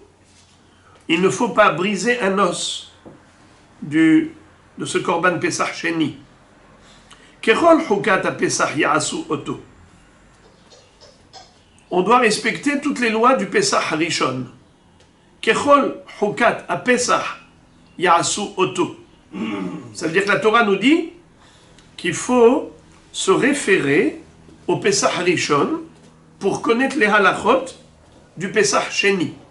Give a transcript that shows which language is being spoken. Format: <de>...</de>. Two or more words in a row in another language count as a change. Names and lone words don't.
<fr>Il ne faut pas briser un os de ce Korban Pesach Sheni.</fr> <he>ככל חקת הפסח יעשו אתו.</he> <fr>On doit respecter toutes les lois du Pesach Rishon.</fr> <he>ככל חקת הפסח יעשו אתו.</he> <fr>Ça veut dire que la Torah nous dit qu'il faut se référer au Pesach Rishon pour connaître les halachot du Pesach Sheni.</fr>